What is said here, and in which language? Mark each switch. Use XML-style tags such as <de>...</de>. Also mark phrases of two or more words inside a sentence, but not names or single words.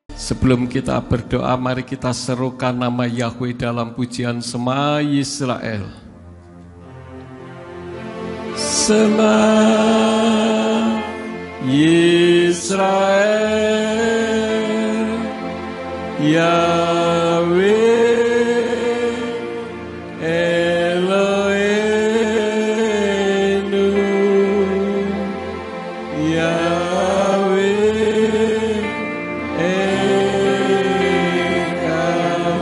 <id>Sebelum kita berdoa, mari kita serukan nama Yahweh dalam pujian Shema Yisrael.</id> <he>שמע ישראל, יהוה אלוהינו, יהוה אחד.</he>